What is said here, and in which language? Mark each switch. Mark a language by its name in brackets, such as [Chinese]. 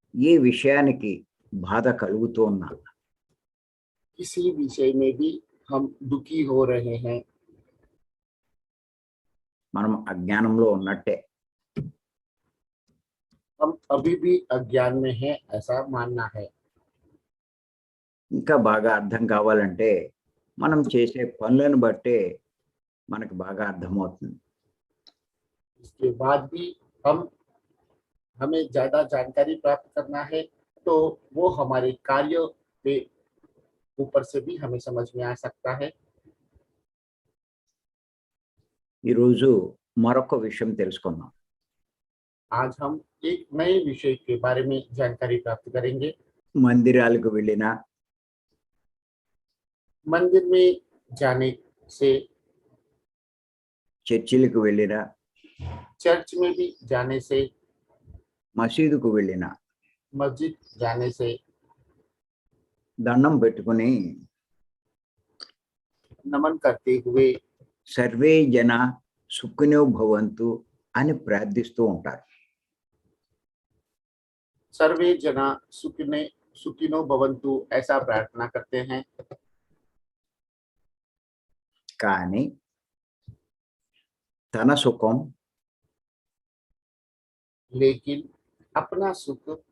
[Telugu] ఏ విషయానికి బాధ కలుగుతూ ఉన్నా [Hindi] किसी विषय में भी हम दुखी हो रहे हैं, [Telugu] మనం అజ్ఞానంలో ఉన్నట్టే. [Hindi] हम अभी भी अज्ञान में हैं ऐसा मानना है। [Telugu] ఇంకా బాగా అర్థం కావాలంటే మనం చేసే పనులను బట్టే మనకు బాగా అర్థమవుతుంది. [Hindi] इसके बाद भी हमें ज्यादा जानकारी प्राप्त करना है तो वो हमारे कार्य के ऊपर से भी हमें समझ में आ सकता है। [Telugu] ఈరోజు మరొక విషయం తెలుసుకుందాం. [Hindi] आज हम एक नए विषय के बारे में जानकारी प्राप्त करेंगे। [Telugu] మందిరాలకు వెళ్ళినా [Hindi] मंदिर में जाने से, [Telugu] చర్చిలకు వెళ్ళినా [Hindi] चर्च में भी जाने से, [Telugu] మసీదుకు వెళ్ళినా [Hindi] मस्जिद जाने से [Telugu] దండం పెట్టుకుని [Hindi] नमन करते हुए [Sanskrit] సర్వే జన సుఖినో భవంతు [Telugu] అని ప్రార్థిస్తూ ఉంటారు. [Sanskrit] सर्वे जना सुखिनो भवन्तु [Hindi] ऐसा प्रार्थना करते हैं, [Telugu] కానీ తన సుఖం [Hindi] लेकिन अपना सुख